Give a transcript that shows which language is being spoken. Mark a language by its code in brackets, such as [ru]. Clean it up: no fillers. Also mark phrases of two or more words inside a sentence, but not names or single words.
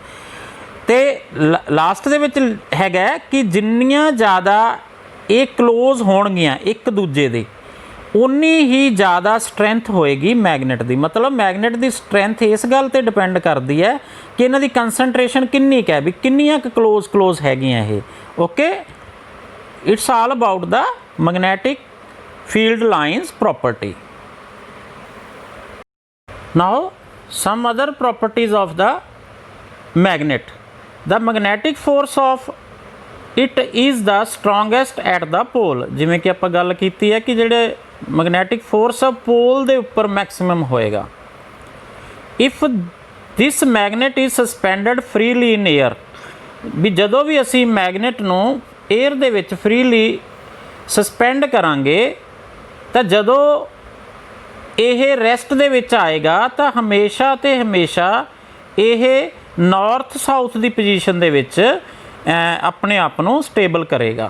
[pa] ਅਤੇ ਲਾਸਟ ਦੇ ਵਿੱਚ ਹੈਗਾ ਕਿ ਜਿੰਨੀਆਂ ਜ਼ਿਆਦਾ ਇਹ ਕਲੋਜ਼ ਹੋਣਗੀਆਂ ਇੱਕ ਦੂਜੇ ਦੇ, ਉਨੀ ਹੀ ਜ਼ਿਆਦਾ ਸਟਰੈਂਥ ਹੋਏਗੀ ਮੈਗਨੇਟ ਦੀ। ਮਤਲਬ ਮੈਗਨੇਟ ਦੀ ਸਟਰੈਂਥ ਇਸ ਗੱਲ 'ਤੇ ਡਿਪੈਂਡ ਕਰਦੀ ਹੈ ਕਿ ਇਹਨਾਂ ਦੀ ਕੰਸਨਟ੍ਰੇਸ਼ਨ ਕਿੰਨੀ ਕੁ ਹੈ, ਵੀ ਕਿੰਨੀਆਂ ਕੁ ਕਲੋਜ਼ ਹੈਗੀਆਂ ਇਹ। [en] okay, it's all about the magnetic field lines property. Now some other properties of the magnet. The magnetic force of it is the strongest at the pole। [pa] ਜਿਵੇਂ ਕਿ ਆਪਾਂ ਗੱਲ ਕੀਤੀ ਹੈ ਕਿ ਜਿਹੜੇ [en] magnetic force [pa] ਆ ਪੋਲ ਦੇ ਉੱਪਰ ਮੈਕਸਿਮਮ ਹੋਏਗਾ। If this magnet is suspended freely in air, ਵੀ ਜਦੋਂ ਵੀ ਅਸੀਂ ਮੈਗਨੇਟ ਨੂੰ 에ਅਰ ਦੇ ਵਿੱਚ [en] freely suspend [pa] ਕਰਾਂਗੇ ਤਾਂ ਜਦੋਂ ਇਹ ਰੈਸਟ ਦੇ ਵਿੱਚ ਆਏਗਾ ਤਾਂ ਹਮੇਸ਼ਾ ਤੇ ਹਮੇਸ਼ਾ ਇਹ [en] north south [pa] ਦੀ ਪੋਜੀਸ਼ਨ ਦੇ ਵਿੱਚ ਆਪਣੇ ਆਪ ਨੂੰ ਸਟੇਬਲ ਕਰੇਗਾ।